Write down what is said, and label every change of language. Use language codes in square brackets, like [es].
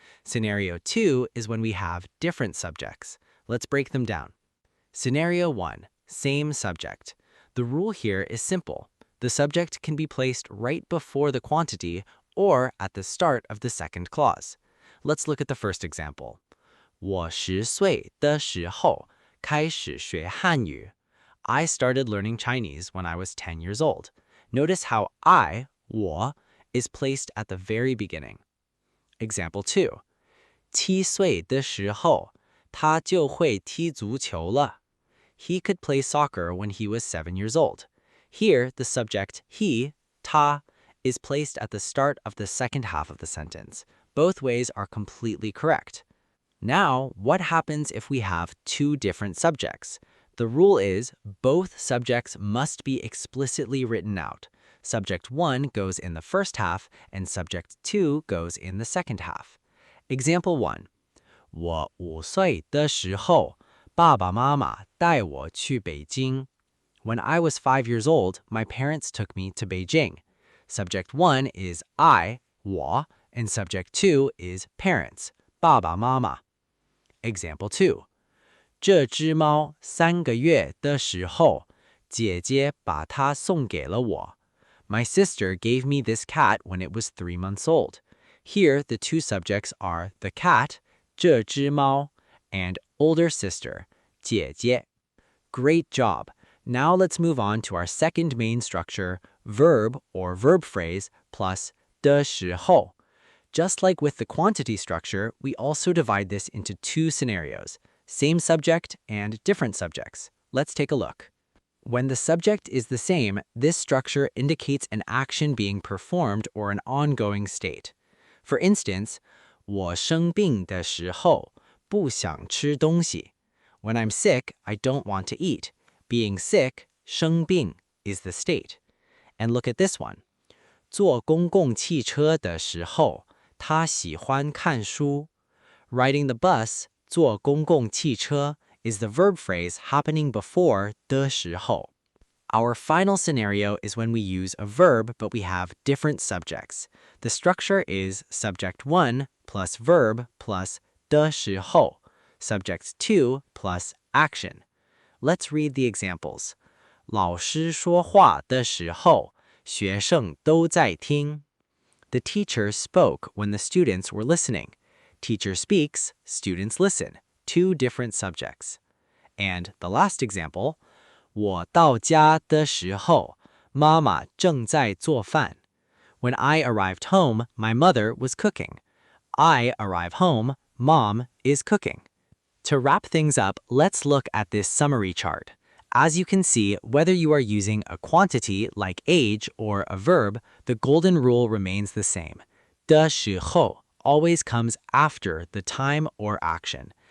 [en] Scenario 2 is when we have different subjects. Let's break them down. Scenario 1, same subject. The rule here is simple. The subject can be placed right before the quantity or at the start of the second clause. Let's look at the first example. [zh] 我10岁的时候开始学汉语. [en] I started learning Chinese when I was 10 years old. Notice how I, 我, is placed at the very beginning. Example 2. [zh] 7岁的时候他就会踢足球了. [en] He could play soccer when he was 7 years old. Here, the subject he, 他, is placed at the start of the second half of the sentence. Both ways are completely correct. Now, what happens if we have two different subjects? The rule is both subjects must be explicitly written out. Subject 1 goes in the first half and subject 2 goes in the second half. Example 1. [zh] 我5岁的时候爸爸妈妈带我去北京. [en] When I was 5 years old, my parents took me to Beijing. Subject 1 is I, 我, and subject 2 is parents, 爸爸妈妈. Example 2. [zh] 这只猫3个月的时候姐姐把它送给了我. [en] My sister gave me this cat when it was 3 months old. Here, the two subjects are the cat, 这只猫, and older sister, 姐姐. Great job! Now let's move on to our second main structure, verb or verb phrase plus 的时候. Just like with the quantity structure, we also divide this into two scenarios, same subject and different subjects. Let's take a look. When the subject is the same, this structure indicates an action being performed or an ongoing state. For instance, [zh] 我生病的时候不想吃东西. [en] When I'm sick, I don't want to eat. Being sick, 生病, is the state. And look at this one. [zh] 坐公共汽车的时候他喜欢看书. [en] Riding the bus, 坐公共汽车, is the verb phrase happening before 的时候. Our final scenario is when we use a verb but we have different subjects. The structure is subject 1 plus verb plus 的时候, subject 2 plus action. Let's read the examples. [zh] 老师说话的时候学生都在听. [en] The teacher spoke when the students were listening. Teacher speaks, students listen. Two different subjects. And the last example, [zh] 我到家的时候妈妈正在做饭. [en] When I arrived home, my mother was cooking. I arrive home, mom is cooking. To wrap things up, let's look at this summary chart. As you can see, whether you are using a quantity like age or a verb, the golden rule remains the same. 的时候 always comes after the time or action.